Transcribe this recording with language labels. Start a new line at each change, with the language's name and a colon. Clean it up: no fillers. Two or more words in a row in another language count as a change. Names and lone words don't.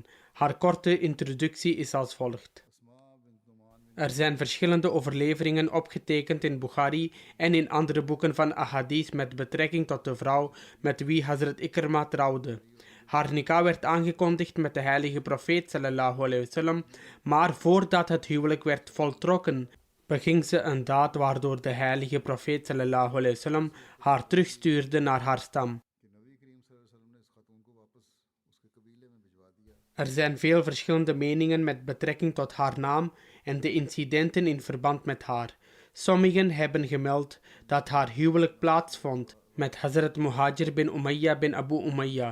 Dutch: Haar korte introductie is als volgt. Er zijn verschillende overleveringen opgetekend in Bukhari en in andere boeken van ahadith met betrekking tot de vrouw met wie Hazrat Ikrama trouwde. Haar nikah werd aangekondigd met de heilige profeet
Arabic: صلى الله عليه وسلم,
Dutch: maar voordat het huwelijk werd voltrokken, beging ze een daad waardoor de heilige profeet
Arabic: صلى الله عليه وسلم
Dutch: haar terugstuurde naar haar stam. Er zijn veel verschillende meningen met betrekking tot haar naam en de incidenten in verband met haar. Sommigen hebben gemeld dat haar huwelijk plaatsvond met Hazrat Muhajir bin Umayya bin Abu Umayya.